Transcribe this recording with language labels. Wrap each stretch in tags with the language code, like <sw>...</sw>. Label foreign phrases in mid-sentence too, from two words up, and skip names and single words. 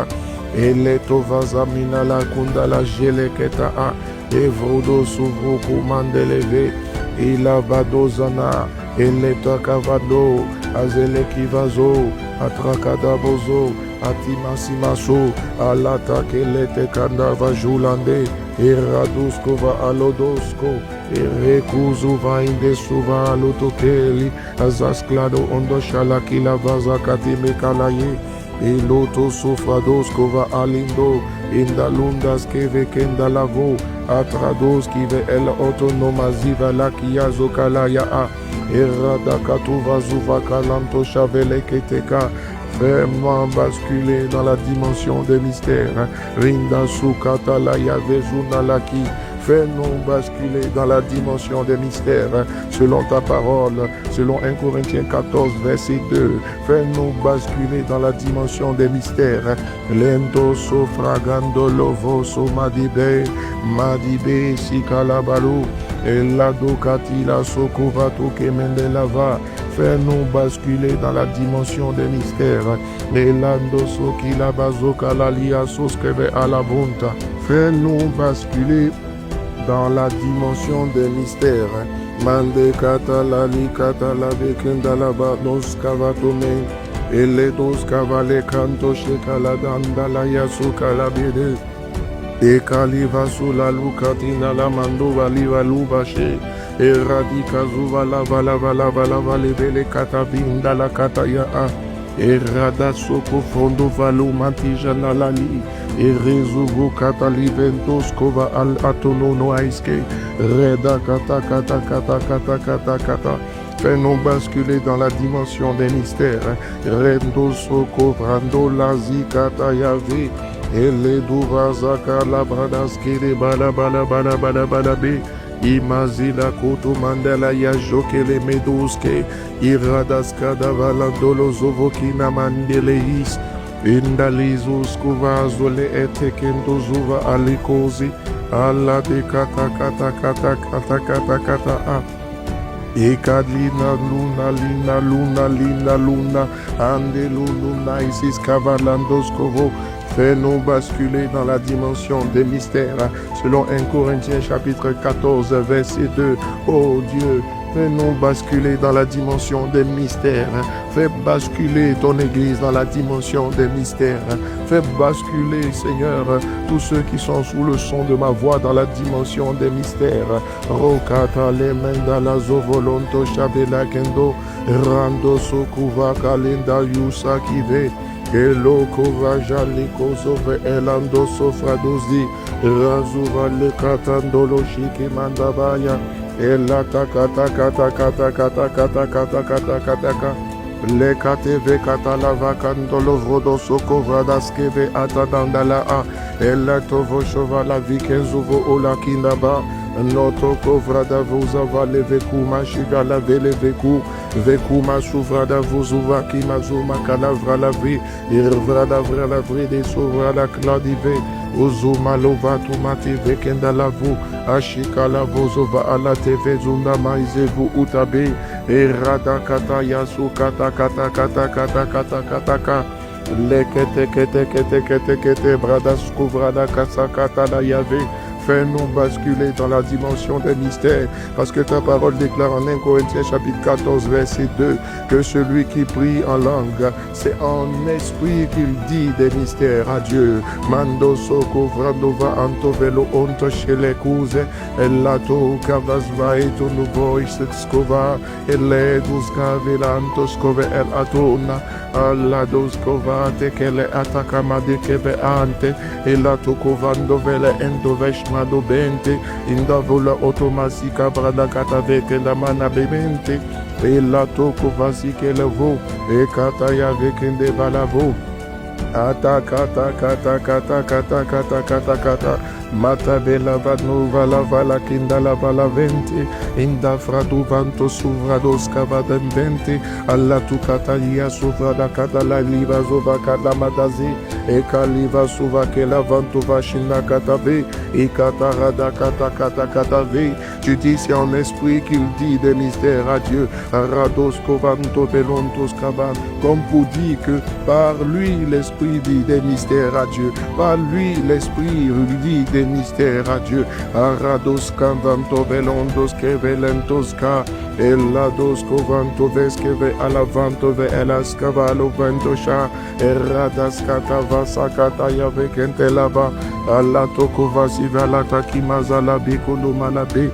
<fr>Eleto vazamina la kunda la jeleketa a evrodo suvruku mandeleve ilavadozana eleta kavado azeleki vazo atrakadabozo atimasimaso alata kelete kandava julande eraduskova alodosko erekuzuva indesuva alotokeli azasklado ondo shalakila vazakati mekalaye. Eloto sofrados kova alindo, indalundas keve kendalavo, atrados kive el autonomaziva la kiazo kalaya a, errada katuva zuva kalanto chavele keteka, fais-moi basculer dans la dimension des mystères, rinda sukata la yavezuna laki. Fais-nous basculer dans la dimension des mystères, selon ta parole, selon 1 Corinthiens 14, verset 2. Fais-nous basculer dans la dimension des mystères. Lento sofragando lovo so madibe, madibe sikalabalu, elado katila sokovato kemendelava. Fais-nous basculer dans la dimension des mystères. Elando sokila bazoka lalia soskeve alabunta. Fais-nous basculer dans la dimension des mystères. Mande katalali katala bekendalaba nos kavatome. Ele dos kavale kanto shekala dandala yasukala bede. Ekaliva sula lukatina la mando valiva lubashe. Eradika zuva la vala vala vala vale vele katabinda la kataya a. Erada soko fondo valo mantijana lali. Erezuvu kataliventos kova al atonono aiske. Reda kata kata kata kata kata kata. Fais-nous basculer dans la dimension des mystères. Rendo soko vrando lazi kata yave. Ele duva zaka la bradaske de bala bala bala bala bala be. Imazila koto mandela ya jokele meduske. Iradaska davala dolozovokina mandeleis. Indalizos kuvazole etekendo zuva alikozi. Alla de kata kata kata kata kata kata a. Ekadlina luna lina luna lina luna. Ande luna isis kavalandos kovo. Fais-nous basculer dans la dimension des mystères, selon 1 Corinthiens chapitre 14, verset 2. Oh Dieu, fais-nous basculer dans la dimension des mystères. Fais basculer ton Église dans la dimension des mystères. Fais basculer, Seigneur, tous ceux qui sont sous le son de ma voix dans la dimension des mystères. Rokata le mendala zovolonto shabela kendo. Rando sokuva kalenda yusa kive. Eloko vajali kozove elando sofradozi. Razuva le katandolo shiki mandabaya. Elata kata kata kata kata kata kata kata kata kata. Le kateve katalava kandolo vrodo soko vradaskeve atadandala a. Elatovo shovala vikezuvo ola kindaba. Noto kovrada vuzava leveku mashiga la veleveku veku masuvrada vuzuva kimazuma kalavra la vi irvrada vrala vrede sovrada kladive uzuma lovatu mati vekenda lavu ashika la vuzova ala teve zunda maizevu utabe irada kata yasu kata kata kata kata kata kata kata lekete kete kete kete kete bradas kuvrada kasa kata la yave. Fais-nous basculer dans la dimension des mystères, parce que ta parole déclare en 1 Corinthiens chapitre 14 verset 2 que celui qui prie en langue, c'est en esprit qu'il dit des mystères à Dieu. Mando soko vrandova antovelo onto shelekuse elato kavasva eto nuvo iskova eledus kavelanto skove el atona allados kovate kele atakama de keve ante elato kovando vele endoveshma do bente indavola automasika brada kataveke la mana bemente e la toko vasike levo e kataya vekende balavo ata kata kata kata kata kata kata kata mata bela vanu vala vala kinda la vala vente inda fradu vanto suvrados kavadem vente alla tu katalia suvrada kata la liva zova kata madazi e kaliva suva ke la vanto vashina katave e katarada kata kata katave. Tu dis c'est en esprit qu'il dit des mystères à Dieu. Rados kovanto belontos kavan, comme pour dire que par lui l'esprit dit des mystères à Dieu. Par lui l'esprit dit des mystères à Dieu. Arados kavanto belontos kevelentos ka. Elados kovanto veskeve alavanto ve elaskavalo ventosha. Eradas katava sakata yavekente lava. Alatoko vasiva lataki mazala bikulu malabe.</fr>